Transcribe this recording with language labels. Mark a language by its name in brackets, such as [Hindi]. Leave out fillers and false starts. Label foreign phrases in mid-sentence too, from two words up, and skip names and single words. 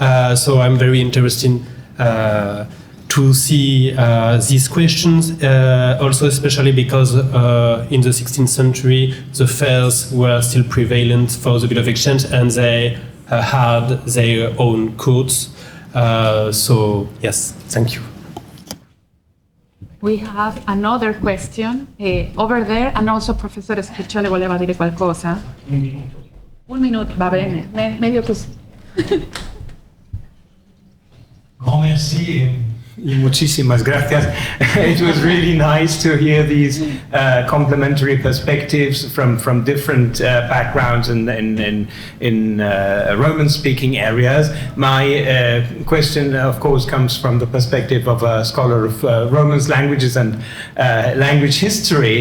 [English] So I'm very interested to see these questions, also especially because in the 16th century, the fairs were still prevalent for the Bill of Exchange, and they had their own codes. So yes, thank you. We have another question over there, and also Professor Speciale [Italian] voleva dire qualcosa. Un minuto, va bene, meglio così. [French] Grand merci [Spanish] y muchísimas gracias. [English] It was really nice to hear these complementary perspectives from different backgrounds in Roman-speaking areas. My question, of course, comes from the perspective of a scholar of Romance languages and language history.